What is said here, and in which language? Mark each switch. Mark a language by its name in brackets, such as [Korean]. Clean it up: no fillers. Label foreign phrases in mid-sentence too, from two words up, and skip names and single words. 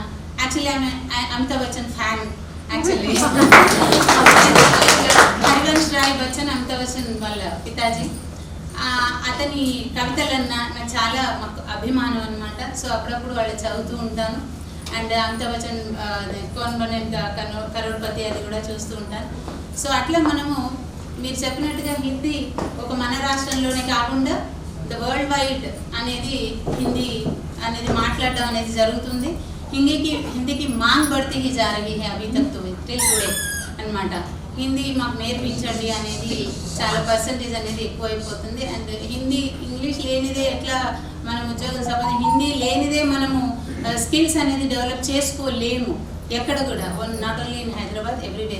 [Telugu] యాక్చువల్లీ ఆమె అమితాబ్ బచ్చన్ ఫ్యాన్. యాక్చువల్లీ హరివంశ్ రాయ్ బచ్చన్ అమితాబ్ బచ్చన్ వాళ్ళ పితాజీ. అతని కవితలన్నా నాకు చాలా అభిమానం అనమాట. సో అప్పుడప్పుడు వాళ్ళు చదువుతూ ఉంటాను. అండ్ అమితాబ్ బచ్చన్ [English] కౌన్ బనేగా కరోడ్పతి [Telugu] అది కూడా చూస్తూ ఉంటాను. సో అట్లా మనము మీరు చెప్పినట్టుగా హిందీ ఒక మన రాష్ట్రంలోనే కాకుండా [English] the world wide [Telugu] అనేది హిందీ అనేది మాట్లాడడం అనేది జరుగుతుంది. [Hindi] हिंदी की मांग बढ़ती ही जा रही है अभी तक तो [English] till today [Hindi] అనమాట. [Telugu] హిందీ మాకు నేర్పించండి అనేది చాలా పర్సంటేజ్ అనేది ఎక్కువైపోతుంది. అండ్ హిందీ ఇంగ్లీష్ లేనిదే ఎట్లా మనం ఉద్యోగం సంబంధించి హిందీ లేనిదే మనము స్కిల్స్ అనేది డెవలప్ చేసుకోలేము ఎక్కడ కూడా, [English] not only in Hyderabad, everywhere.